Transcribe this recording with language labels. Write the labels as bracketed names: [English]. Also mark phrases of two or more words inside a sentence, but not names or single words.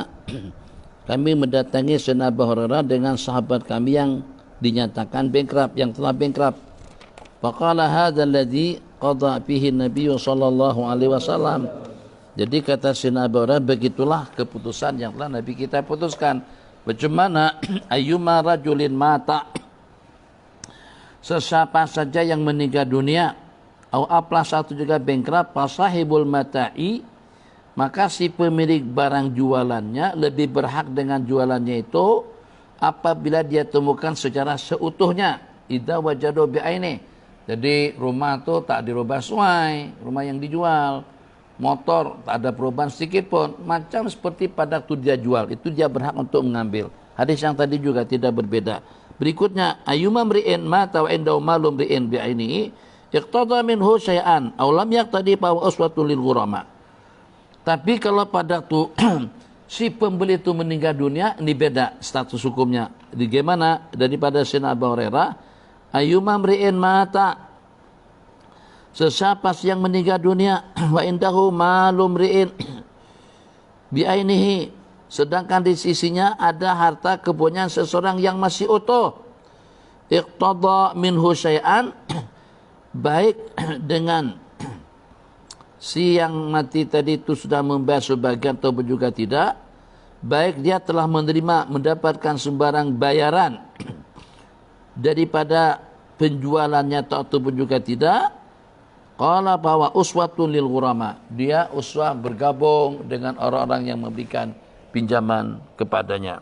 [Malay] Kami mendatangi Sayyidina Abu Hurairah dengan sahabat kami yang dinyatakan bankrupt, yang telah bankrupt. [Arabic] فقال هذا الذي قضى فيه النبي صلى الله عليه وسلم. [Malay] Jadi kata Sayyidina Abu Hurairah, begitulah keputusan yang telah Nabi kita putuskan. Bagaimana [Arabic] أيما رجل مات, [Malay] sesiapa saja yang meninggal dunia, atau aplas satu juga bankrupt, [Arabic] فصاحب المتاع, [Malay] maka si pemilik barang jualannya lebih berhak dengan jualannya itu apabila dia temukan secara seutuhnya. [Arabic] إذا وجده بعينه. [Malay] Jadi rumah tu tak dirubah sesuai rumah yang dijual, motor tak ada perubahan sedikit pun, macam seperti pada waktu dia jual, itu dia berhak untuk mengambil. Hadis yang tadi juga tidak berbeda. Berikutnya, [Arabic] أيما امرئ مات وعنده مال امرئ بعينه اقتضى منه شيئا أو لم يقتض فأسوة للغرماء. [Malay] Tapi kalau pada tu si pembeli itu meninggal dunia, ini beda status hukumnya. Bagaimana daripada Sayyidina Abu Hurairah, [Arabic] أيما امرئ مات, [Malay] sesiapa yang meninggal dunia, [Arabic] وعنده مال امرئ بعينه, [Malay] sedangkan di sisinya ada harta kebunnya seseorang yang masih utuh, [Arabic] اقتضى منه شيئا, [Malay] baik dengan si yang mati tadi itu sudah membayar sebagian atau juga tidak, baik dia telah mendapatkan sembarang bayaran daripada penjualannya ataupun juga tidak, qala bahwa [Arabic] أسوة للغرماء, [Malay] dia uswah bergabung dengan orang-orang yang memberikan pinjaman kepadanya.